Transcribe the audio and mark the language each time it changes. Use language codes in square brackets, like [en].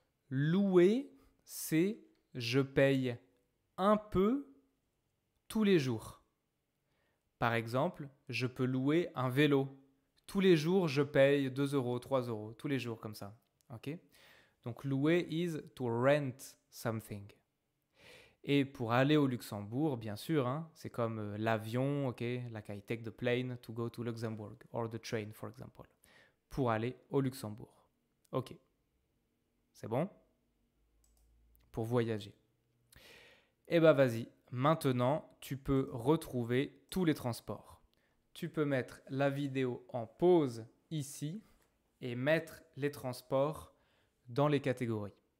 [fr] Louer, c'est je paye un peu tous les jours. Par exemple, je peux louer un vélo. Tous les jours, je paye 2 €, 3 €, tous les jours comme ça. Ok? [en] Donc louer is to rent something. [fr] Et pour aller au Luxembourg, bien sûr, hein, c'est comme l'avion, ok? [en] Like I take the plane to go to Luxembourg, or the train, for example. [fr] Pour aller au Luxembourg. Ok. C'est bon? Pour voyager. Eh ben vas-y, maintenant tu peux retrouver tous les transports. Tu peux mettre la vidéo en pause ici et mettre les transports dans les catégories.